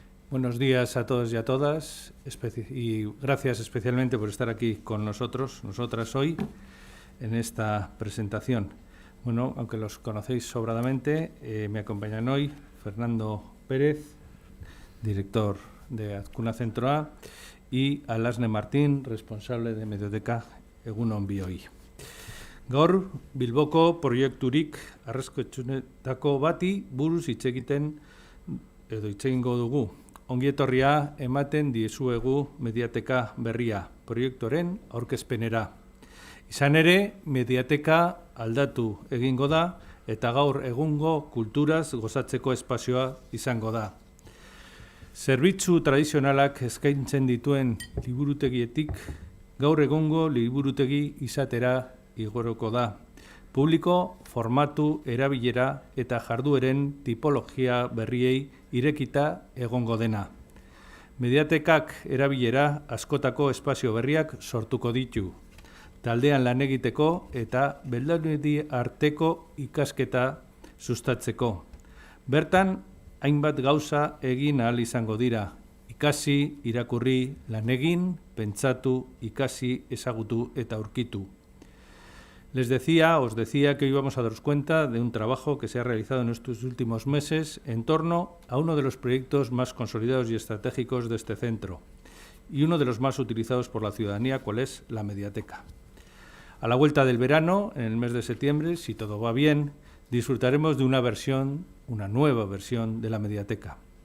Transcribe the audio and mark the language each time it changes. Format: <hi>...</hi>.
<es>Buenos días a todos y a todas, y gracias especialmente por estar aquí con nosotros, nosotras hoy, en esta presentación. Bueno, aunque los conocéis sobradamente, me acompañan hoy Fernando Pérez, director de Azkuna Zentroa, y Alasne Martín, responsable de Medioteca Egunon Bioi.</es> <eu>Gaur, Bilboko proiekturik arrezkotxunetako bati buruz hitz egiten edo hitz egingo dugu. Ongietorria ematen diezuegu Mediateka berria proiektuaren aurkezpenera. Izan ere, Mediateka aldatu egingo da eta gaur egungo kulturaz gozatzeko espazioa izango da. Zerbitzu tradizionalak eskaintzen dituen liburutegietik gaur egungo liburutegi izatera igoroko da. Publiko, formatu, erabilera eta jardueren tipologia berriei irekita egongo dena. Mediatekak erabilera askotako espazio berriak sortuko ditu. Taldean lan egiteko eta belaunaldi arteko ikasketa sustatzeko. Bertan, hainbat gauza egin ahal izango dira. Ikasi, irakurri, lan egin, pentsatu, ikasi, ezagutu eta aurkitu.</eu> <es>Os decía que íbamos a daros cuenta de un trabajo que se ha realizado en estos últimos meses en torno a uno de los proyectos más consolidados y estratégicos de este centro y uno de los más utilizados por la ciudadanía, cual es la Mediateca. A la vuelta del verano, en el mes de septiembre, si todo va bien, disfrutaremos de una nueva versión de la Mediateca.</es>